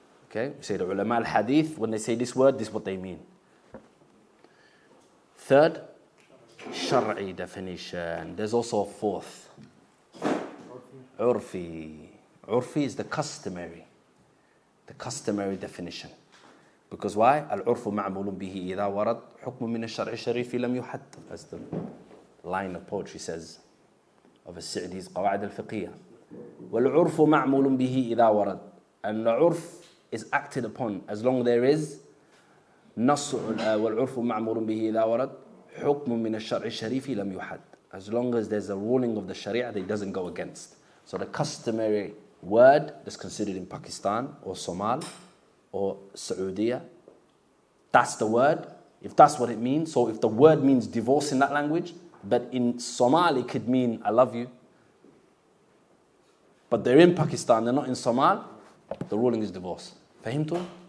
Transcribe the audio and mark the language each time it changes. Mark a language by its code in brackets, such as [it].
[en] Okay, we say the ulama al-hadith, when they say this word, this is what they mean. Third, shar'i definition. There's also a fourth. Urfi. Urfi is the customary definition. Because why? [ar] العرف معمول به إذا ورد حكم من الشرع الشريف لم يحد. [en] As the line of poetry says of السعدي's قواعد الفقهية. [ar] والعرف معمول به إذا ورد. [en] And the urf is acted upon as long there is [ar] نص والعرف معمول به إذا ورد حكم من الشرع الشريف لم يحد. [en] As long as there's a ruling of the Sharia that it doesn't go against. So the customary word that's considered in Pakistan or Somal or Saudi, that's the word, if that's what it means. So if the word means divorce in that language, but in Somali it could mean I love you, but they're in Pakistan, they're not in Somal, the ruling is divorce. Fahimtum?